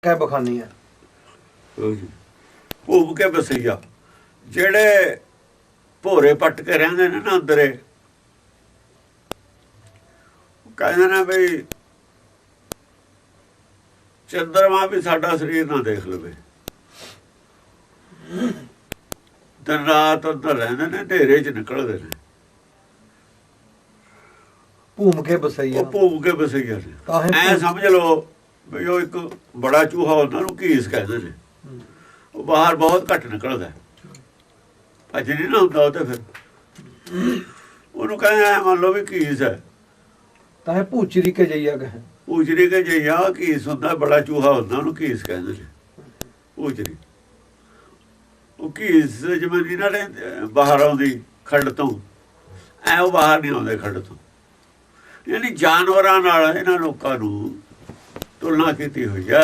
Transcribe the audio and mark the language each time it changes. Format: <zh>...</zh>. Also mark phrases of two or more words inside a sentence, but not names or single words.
<pa>ਕੈ ਬਖਾਨੀ ਹੈ। ਭੂਮ ਕੇ ਬਸਈਆ ਜਿਹੜੇ ਭੋਰੇ ਪੱਟ ਕੇ ਰਹਿੰਦੇ ਨੇ ਨਾ ਅੰਦਰੇ, ਕਹਿੰਦੇ ਨੇ ਬਈ ਚੰਦਰਮਾ ਵੀ ਸਾਡਾ ਸਰੀਰ ਨਾ ਦੇਖ ਲਵੇ, ਦਿਨ ਰਾਤ ਅੰਦਰ ਰਹਿੰਦੇ ਨੇ, ਹਨੇਰੇ 'ਚ ਨਿਕਲਦੇ ਨੇ। ਭੂਮ ਕੇ ਬਸੈਯਾ ਉਹ ਭੂਮ ਕੇ ਬਸਈਆ ਨੇ। ਐ ਸਮਝ ਲਓ ਵੀ ਉਹ ਇੱਕ ਬੜਾ ਚੂਹਾ ਉਹਨਾਂ ਨੂੰ ਘੀਸ ਕਹਿੰਦੇ ਨੇ। ਉਹ ਬਾਹਰ ਬਹੁਤ ਘੱਟ ਨਿਕਲਦਾ, ਭੱਜ ਨਹੀਂ ਨਾ ਹੁੰਦਾ ਉਹ ਤੇ ਫਿਰ ਉਹਨੂੰ ਕਹਿੰਦੇ ਐ ਮੰਨ ਲਓ ਵੀ ਘੀਸ ਹੈ। ਤਾਹੇ ਪੂਚਰੀ ਕੇ ਜਇਯਾ ਕਹੇ। ਪੂਜਰੀ ਕੇ ਜਈਆ ਘੀਸ ਹੁੰਦਾ, ਬੜਾ ਚੂਹਾ ਹੁੰਦਾ ਉਹਨੂੰ ਘੀਸ ਕਹਿੰਦੇ ਨੇ। ਪੂਜਰੀ ਉਹ ਘੀਸ ਜਿਵੇਂ ਨਹੀਂ ਨਾ ਰਹਿੰਦੇ ਬਾਹਰ ਆਉਂਦੀ ਖੱਡ ਤੋਂ, ਐ ਉਹ ਬਾਹਰ ਨਹੀਂ ਆਉਂਦੇ ਖੱਡ ਤੋਂ। ਯਾਨੀ ਜਾਨਵਰਾਂ ਨਾਲ ਇਹਨਾਂ ਲੋਕਾਂ ਨੂੰ ਤੁਲਨਾ ਕੀਤੀ ਹੋਈ ਹੈ।</pa>